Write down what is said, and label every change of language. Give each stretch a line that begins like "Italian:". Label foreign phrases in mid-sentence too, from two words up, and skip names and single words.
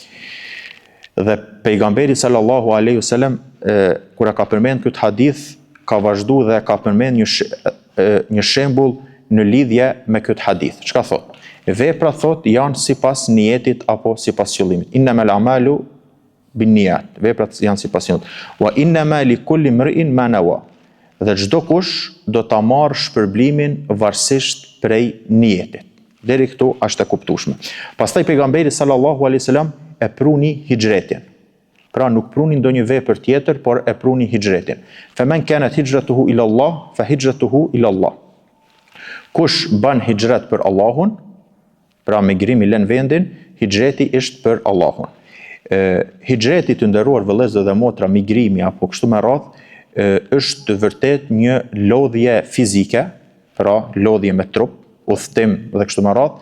Albanian: Dhe pejgamberi
Arabic: صلى الله عليه وسلم
Albanian: kur ka përmend këtë hadith, ka vazhduar dhe ka përmend një shembull në lidhje me këtë hadith. Çka thot? Veprat thot janë sipas niyetit apo sipas qëllimit.
Arabic: إنما الأعمال بالنيات.
Albanian: Veprat janë sipas qëllimit.
Arabic: وإنما لكل امرئ ما نوى.
Albanian: Dhe çdo kush do ta marrë shpërblimin varësisht prej niyetit. Deri këtu është e kuptueshme. Pastaj pejgamberi
Arabic: صلى الله عليه وسلم
Albanian: e pruni hijretin. Pra nuk pruni ndonjë vepër tjetër, por e pruni hijretin.
Arabic: فمن كانت هجرته إلى الله، فهجرته إلى الله.
Albanian: Kush bën hijret për Allahun, pra migrimi lën vendin, hijreti është për Allahun. Hijreti të nderuar vëllezër dhe motra, migrimi apo kështu me radhë, është vërtet një lodhje fizike, pra lodhje me trup, udhtim dhe kështu me radhë.